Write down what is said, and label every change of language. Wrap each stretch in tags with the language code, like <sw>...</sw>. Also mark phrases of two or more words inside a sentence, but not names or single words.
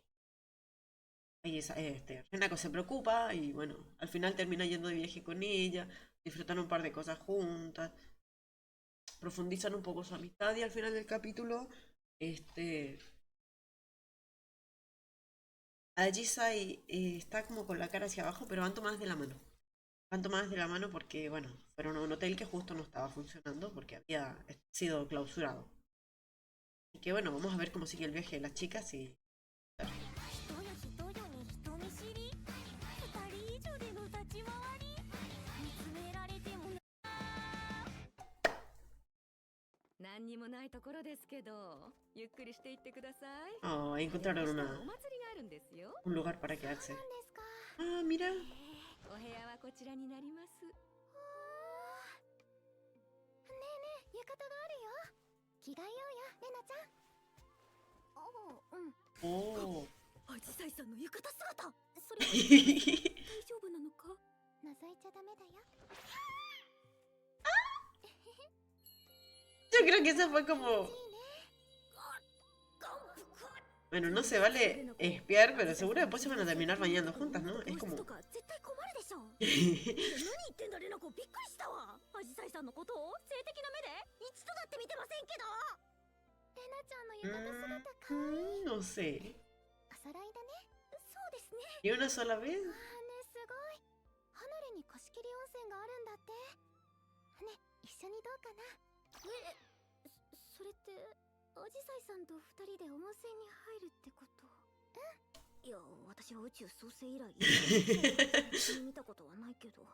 <es>Y Renako se preocupa y bueno, al final termina yendo de viaje con ella, disfrutan un par de cosas juntas, profundizan un poco su amistad y al final del capítulo, este, Ajisai está como con la cara hacia abajo, pero van tomadas de la mano. Van tomadas de la mano porque, bueno, fueron a un hotel que justo no estaba funcionando porque había sido clausurado. Y que bueno, vamos a ver cómo sigue el viaje de las chicas y...</es> <ja>何にもないところですけど、ゆっくりしていってください。</ja> <es>Oh, ahí</es> <ja>晴れの</ja> <es>encontraron</es> <ja>日とお祭りがあるんですよ。</ja> <es>un lugar para</es> <ja>そう</ja> <es>quedarse.</es> <ja>なんですか。</ja> <es>Ah, mira.</es> <ja>お部屋はこちらになります。ねえねえ、浴衣があるよ。着替えようよ、レナちゃん。ああ、うん。 Oh. アジサイさんの浴衣姿。それは</ja> <es>Yo</es> <ja>大丈夫なのか。覗いちゃダメだよ。</ja> <es>creo que esa fue como...</es> <ja>いいね。</ja> <es>Bueno, no se vale espiar, pero seguro después se van a terminar bañando juntas, ¿no? Es como...</es> <ja>とか絶対困るでしょ。何言ってんだレナコ、びっくりしたわ。アジサイさんのことを性的な目で一度だって見てませんけど。レナちゃんの浴衣姿かわいい。</ja> <es>no sé.</es> <ja>お揃いだね。そうですね。</ja> <es>¿Y una sola vez?</es> <ja>ああね、すごい。離れに貸し切り温泉があるんだって。ね、一緒にどうかな。それってアジサイさんと二人で温泉に入るってこと？いや、私は宇宙創生以来見たことはないけど。</ja>